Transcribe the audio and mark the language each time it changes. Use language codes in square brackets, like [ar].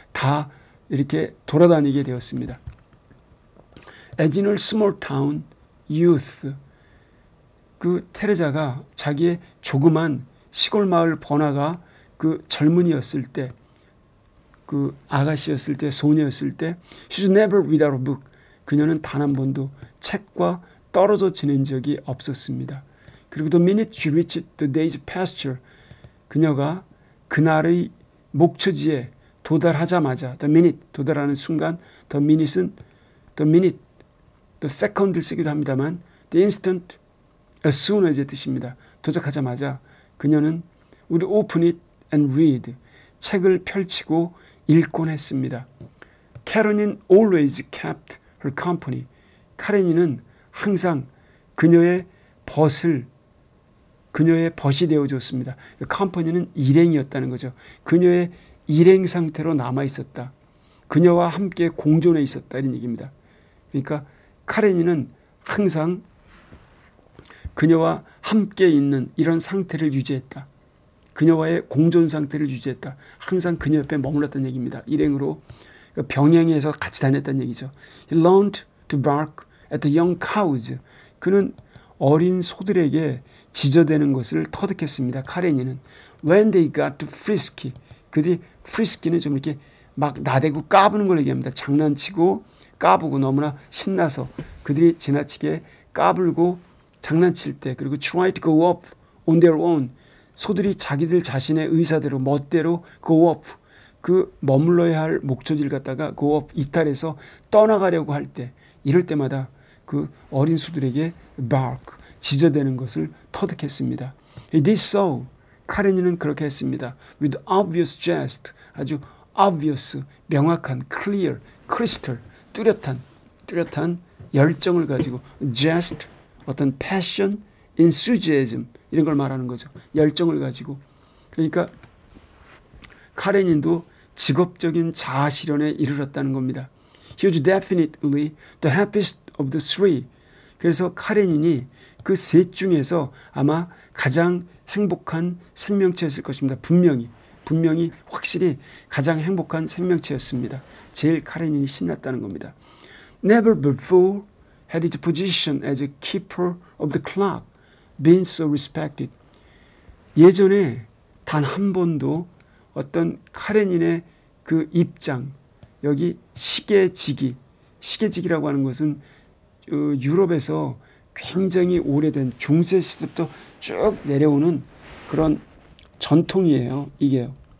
[ko] 다 이렇게 돌아다니게 되었습니다. [en] As in a small town, youth, [ko] 그 테레자가 자기의 조그만 시골 마을 번화가 그 젊은이였을 때, 그 아가씨였을 때, 소녀였을 때, [en] she's never without a book, [ko] 그녀는 단 한 번도 책과 떨어져 지낸 적이 없었습니다. 그리고 [en] the minute she reached the day's pasture, [ko] 그녀가 그날의 목초지에 도달하자마자, the minute, 도달하는 순간, the minute, the second을 쓰기도 합니다만, the instant, as soon as의 뜻입니다. 도착하자마자 그녀는 [en] would open it and read, [ko] 책을 펼치고 읽곤 했습니다. [en] Karenine always kept her company. [ko] 카레닌은 항상 그녀의 벗이 되어줬습니다. 컴퍼니는 일행이었다는 거죠. 그녀의 일행 상태로 남아 있었다. 그녀와 함께 공존해 있었다, 이런 얘기입니다. 그러니까 카레닌은 항상 그녀와 함께 있는 이런 상태를 유지했다. 그녀와의 공존 상태를 유지했다. 항상 그녀 옆에 머물렀다는 얘기입니다. 일행으로 병행해서 같이 다녔다는 얘기죠. [en] He learned to bark at the young cows. [ko] 그는 어린 소들에게 지저대는 것을 터득했습니다. 카레니는 [en] when they got to frisky, [ko] 그들이 frisky는 좀 이렇게 막 나대고 까부는 걸 얘기합니다. 장난치고 까부고 너무나 신나서 그들이 지나치게 까불고 장난칠 때, 그리고 [en] try to go off on their own, [ko] 소들이 자기들 자신의 의사대로 멋대로 go off, 그 머물러야 할 목초지를 갖다가 go off, 이탈해서 떠나가려고 할 때, 이럴 때마다 그 어린 소들에게 bark, 지저대는 것을 터득했습니다. [en] He did so. [ko] 카레니는 그렇게 했습니다. [en] With obvious jest, [ko] 아주 obvious, 명확한, clear, crystal, 뚜렷한 열정을 가지고, jest, 어떤 passion, enthusiasm 이런 걸 말하는 거죠. 열정을 가지고. 그러니까 카레닌도 직업적인 자아 실현에 이르렀다는 겁니다. [en] He was definitely the happiest of the three. [ko] 그래서 카레닌이 그 셋 중에서 아마 가장 행복한 생명체였을 것입니다. 분명히 확실히 가장 행복한 생명체였습니다. 제일 카레닌이 신났다는 겁니다. [en] Never before had his position as a keeper of the clock been so respected. [ko] 예전에 단 한 번도 어떤 카레닌의 그 입장, 여기 시계지기라고 하는 것은 유럽에서 굉장히 오래된 중세 시대부터 쭉 내려오는 그런 전통이에요. 이게요.